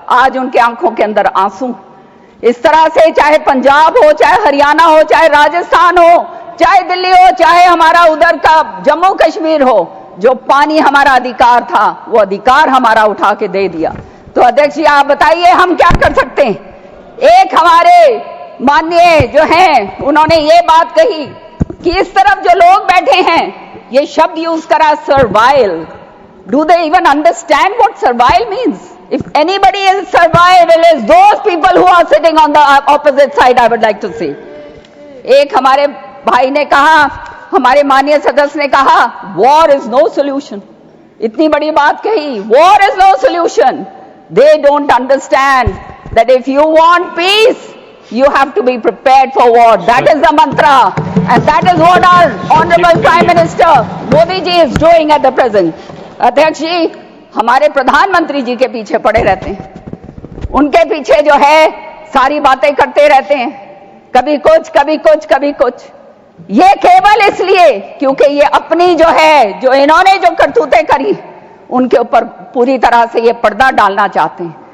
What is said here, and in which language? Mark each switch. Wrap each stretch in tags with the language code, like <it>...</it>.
<hi>आज उनकी आंखों के अंदर आंसू। इस तरह से चाहे पंजाब हो, चाहे हरियाणा हो, चाहे राजस्थान हो, चाहे दिल्ली हो, चाहे हमारा उधर का जम्मू कश्मीर हो, जो पानी हमारा अधिकार था वो अधिकार हमारा उठा के दे दिया। तो अध्यक्ष जी, आप बताइए हम क्या कर सकते हैं? एक हमारे माननीय जो हैं उन्होंने ये बात कही कि इस तरफ जो लोग बैठे हैं, ये शब्द यूज करा survival.</hi> <en>Do they even understand what survival means? If anybody is survival is those people who are sitting on the opposite side, I would like to say.</en> <hi>एक हमारे भाई ने कहा, हमारे माननीय सदस्य ने कहा,</hi> <en>war is no solution.</en> <hi>इतनी बड़ी बात कही,</hi> <en>war is no solution. They don't understand that if you want peace, you have to be prepared for war. That is the mantra, and that is what our honorable Prime Minister Modi ji is doing at the present.</en> <hi>अध्यक्ष जी, हमारे प्रधानमंत्री जी के पीछे पड़े रहते हैं, उनके पीछे जो है सारी बातें करते रहते हैं, कभी कुछ कभी कुछ कभी कुछ। ये केवल इसलिए क्योंकि ये अपनी जो है, जो इन्होंने जो करतूतें करी, उनके ऊपर पूरी तरह से ये पर्दा डालना चाहते हैं।</hi>